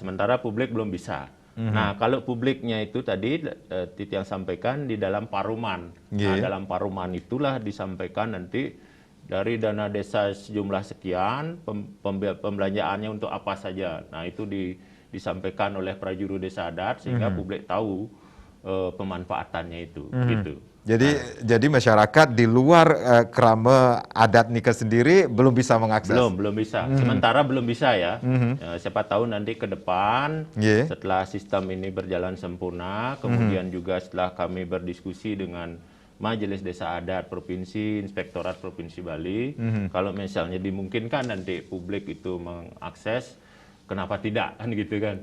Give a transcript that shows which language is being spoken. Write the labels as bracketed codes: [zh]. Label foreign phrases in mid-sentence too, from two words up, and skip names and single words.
[id] Sementara publik belum bisa. Nah, kalau publiknya itu tadi Titi yang sampaikan di dalam paruman. Nah, dalam paruman itulah disampaikan nanti dari dana desa sejumlah sekian, pembelanjaannya untuk apa saja. Nah, itu disampaikan oleh prajuru desa adat sehingga publik tahu pemanfaatannya itu. Gitu. Jadi masyarakat di luar krama adat Nika sendiri belum bisa mengakses? Belum bisa. Sementara belum bisa ya. Siapa tahu nanti ke depan setelah sistem ini berjalan sempurna, kemudian juga setelah kami berdiskusi dengan Majelis Desa Adat Provinsi, Inspektorat Provinsi Bali, kalau misalnya dimungkinkan nanti publik itu mengakses, kenapa tidak kan gitu kan?